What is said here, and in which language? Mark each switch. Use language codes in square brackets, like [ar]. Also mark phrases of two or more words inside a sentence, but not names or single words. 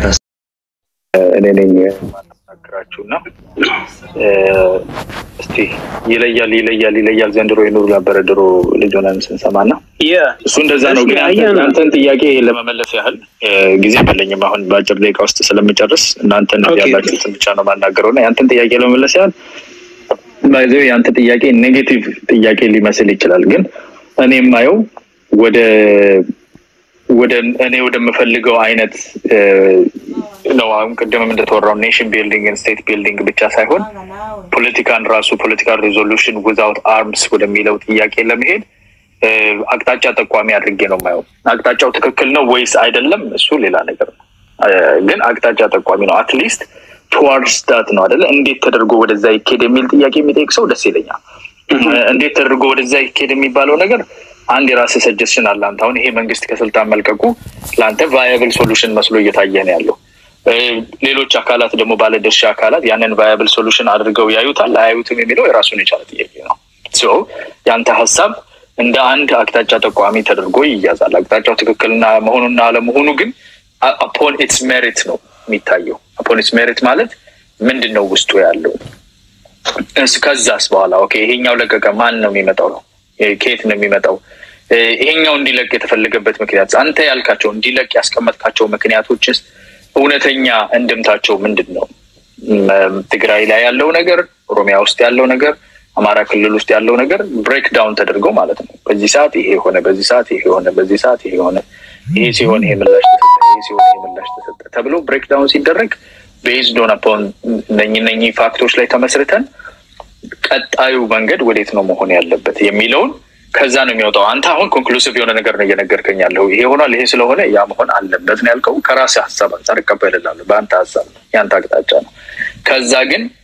[am] እኔ ነኝ ማናገራችሁና እስቲ ይለያል ዘንድሮ ይኖር ነበር ድሮ ልጅ ሆነን ስንሰማና እሱ እንደዛ ነው። ግን አንተን ጥያቄ ለመመለስ ያህል ጊዜ የለኝም አሁን በአጭር ደቂቃ ውስጥ ስለምጨርስ እናንተን ያላችሁትን ብቻ ነው ማናገረውና ያንተን ጥያቄ ለመመለስ ያህል ባይዘው ያንተ ጥያቄ ኔጌቲቭ ጥያቄ ሊመስል ይችላል። ግን እኔ የማየው ወደ እኔ ወደምፈልገው አይነት ነው። አሁን ቀደም እንደተወራው [en] nation building and state building [am] ብቻ ሳይሆን [en] political resolution without arms [am] ወደሚለው ጥያቄ ለመሄድ አቅጣጫ ተቋሚ አድርጌ ነው የማየው። አቅጣጫው ትክክል ነው ወይስ አይደለም እሱ ሌላ ነገር ነው። ግን አቅጣጫ ተቋሚ ነው [en] at least towards that [am] ነው አይደለ? እንዴት ተደርጎ ወደዛ ይኬድ የሚል ጥያቄ የሚጠይቅ ሰው ደስ ይለኛል። እንዴት ተደርጎ ወደዛ ይኬድ የሚባለው ነገር አንድ የራስ ሰጀሽን አለ። አንተ አሁን ይሄ መንግስት ከስልጣን መልቀቁ ላንተ [en] viable solution [am] መስሎ እየታየ ነው ያለው። ሌሎች አካላት ደግሞ ባለድርሻ አካላት ያንን [en] viable solution [am] አድርገው ያዩታል አያዩትም የሚለው የራሱን የቻለ ጥያቄ ነው። ሶ ያንተ ሐሳብ እንደ አንድ አቅጣጫ ተቋሚ ተደርጎ ይያዛል። አቅጣጫው ትክክልና መሆኑና አለመሆኑ ግን [en] upon its merit [am] ነው የሚታየው። [en] upon its merit [am] ማለት ምንድነው ውስጡ ያለው? እስከዛስ በኋላ ኦኬ ይሄኛው ለቀቀ ማን ነው የሚመጣው ነው? ከየት ነው የሚመጣው? ይሄኛው እንዲለቅ የተፈለገበት ምክንያት አንተ ያልካቸው እንዲለቅ ያስቀመጥካቸው ምክንያቶችስ እውነተኛ እንድምታቸው ምንድነው? ትግራይ ላይ ያለው ነገር፣ ኦሮሚያ ውስጥ ያለው ነገር፣ አማራ ክልል ውስጥ ያለው ነገር [en] break down [am] ተደርገው ማለት ነው። በዚህ ሰዓት ይሄ ሆነ፣ በዚህ ሰዓት ይሄ ሆነ፣ በዚህ ሰዓት ይሄ ሆነ፣ ይሄ ሲሆን ይሄ ምላሽ ተሰጠ፣ ይሄ ሲሆን ይሄ ምላሽ ተሰጠ ተብሎ [en] break down [am] ሲደረግ [en] based on upon [am] እነኚህ ፋክቶች ላይ ተመስርተን ቀጣዩ መንገድ ወዴት ነው መሆን ያለበት የሚለውን ከዛ ነው የሚወጣው። አንተ አሁን ኮንክሉሲቭ የሆነ ነገር ነው እየነገርከኝ ያለው። ይሄ ሆኗል ይሄ ስለሆነ ያ መሆን አለበት ነው ያልከው። ከራስ ሐሳብ አንፃር እቀበላለሁ። በአንተ ሐሳብ ያንተ አቅጣጫ ነው። ከዛ ግን